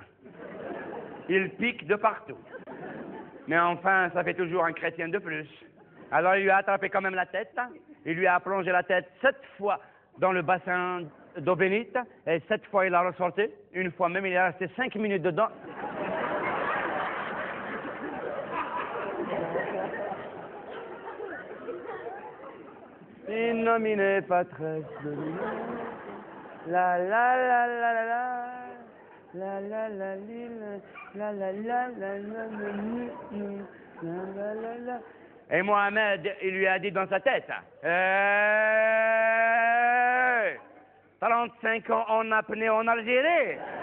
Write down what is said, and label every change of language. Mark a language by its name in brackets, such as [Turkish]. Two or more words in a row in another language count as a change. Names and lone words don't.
[French] Ils piquent de partout. Mais enfin, ça fait toujours un chrétien de plus. Alors il lui a attrapé quand même la tête. Il lui a plongé la tête 7 fois dans le bassin d'eau bénite. Et 7 fois il a ressorti. Une fois même, il est resté 5 minutes dedans. [Latin] In nomine Patris la la la la la la la la la la la la la. [French] Et Mohamed, il lui a dit dans sa tête, 35 ans en apnée en Algérie.